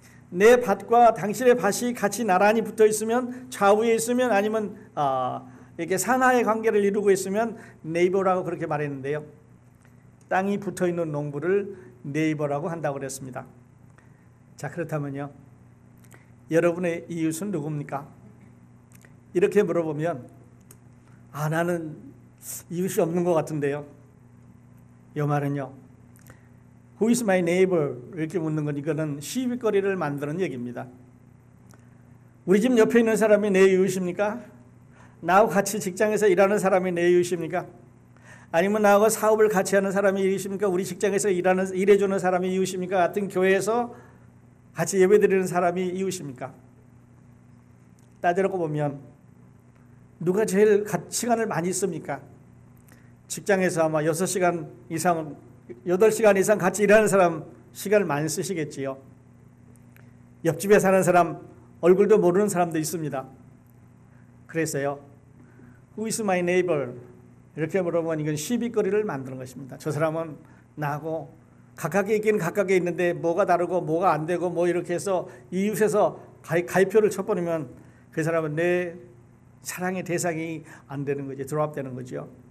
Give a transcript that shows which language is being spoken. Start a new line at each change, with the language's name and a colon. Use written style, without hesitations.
Korean: 내 밭과 당신의 밭이 같이 나란히 붙어 있으면, 좌우에 있으면, 아니면 이렇게 상하의 관계를 이루고 있으면 네이버라고 그렇게 말했는데요. 땅이 붙어 있는 농부를 네이버라고 한다고 그랬습니다. 자, 그렇다면요, 여러분의 이웃은 누굽니까? 이렇게 물어보면 나는 이웃이 없는 것 같은데요.
English: 이 말은요, Who is my neighbor?
Korean: 이렇게 묻는 건 이거는 시비거리를 만드는 얘기입니다. 우리 집 옆에 있는 사람이 내 이웃입니까? 나하고 같이 직장에서 일하는 사람이 내 이웃입니까? 아니면 나하고 사업을 같이 하는 사람이 이웃입니까? 우리 직장에서 일해주는 사람이 이웃입니까? 같은 교회에서 같이 예배드리는 사람이 이웃입니까? 따져놓고 보면 누가 제일 시간을 많이 씁니까? 직장에서 아마 6시간 이상, 8시간 이상 같이 일하는 사람 시간을 많이 쓰시겠지요. 옆집에 사는 사람 얼굴도 모르는 사람도 있습니다.
English: 그래서요, Who is my neighbor?
Korean: 이렇게 물어보면 이건 시비거리를 만드는 것입니다. 저 사람은 나하고 가깝게 있긴 가깝게 있는데 뭐가 다르고 뭐가 안 되고 뭐 이렇게 해서 이웃에서 가입표를 쳐버리면 그 사람은 내 사랑의 대상이 안 되는 거죠. 드롭되는 거죠.